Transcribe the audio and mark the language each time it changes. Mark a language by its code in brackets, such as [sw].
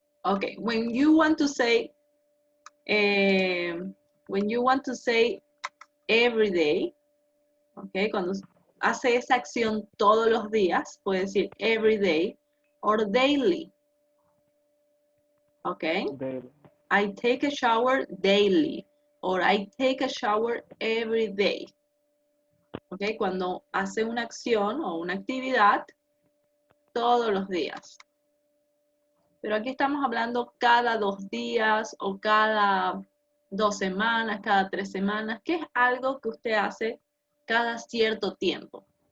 [en] Okay, when you want to say every day, okay, cuando hace esa acción todos los días, puede decir every day or daily. Okay, Daily. I take a shower daily or I take a shower every day. [es] Okay, cuando hace una acción o una actividad todos los días. Pero aquí estamos hablando cada 2 días o cada 2 semanas, cada 3 semanas, que es algo que usted hace cada cierto tiempo.